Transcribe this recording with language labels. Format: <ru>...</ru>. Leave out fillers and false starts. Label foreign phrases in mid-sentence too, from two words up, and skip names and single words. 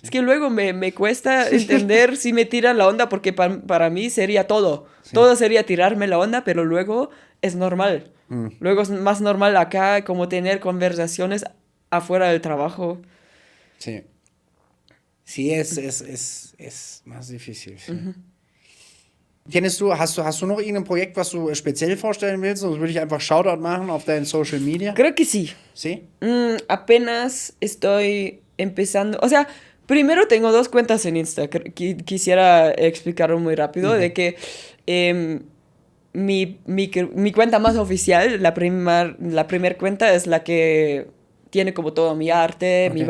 <es>Es que luego me cuesta entender si me tiran la onda, porque para mí sería todo. Sí. Todo sería tirarme la onda, pero luego es normal. Mm. Luego es más normal acá como tener conversaciones afuera del trabajo. Sí. Sí, es más difícil. Sí.</es> <de>Hast du noch irgendein Projekt, was du speziell vorstellen willst? Sonst würde ich einfach Shoutout machen auf deinen</de> <en>Social Media.</en> <es>Creo que sí. ¿Sí? Apenas estoy empezando. O sea, primero tengo dos cuentas en Insta. Quisiera explicarlo muy rápido. De que mi cuenta más oficial, la primer cuenta, es la que tiene como todo mi arte, mi</es>